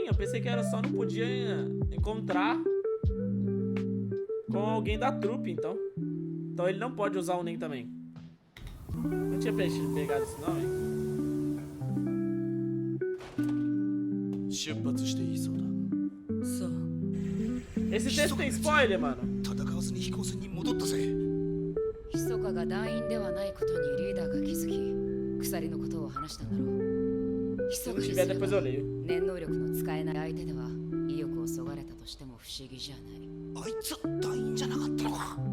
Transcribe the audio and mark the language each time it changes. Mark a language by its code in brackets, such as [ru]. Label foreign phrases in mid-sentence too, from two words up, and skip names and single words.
[pt] Eu pensei que era só não podia encontrar com alguém da trupe, então. Então ele não pode usar o NEM também. Não tinha pegado isso não, hein? Esse texto tem spoiler, mano. [ja] 密かが団員ではないことにリーダーが気づき、鎖のことを話したんだろう。密かにすれば念能力の使えない相手では意欲をそがれたとしても不思議じゃない。あいつ団員じゃなかったのか。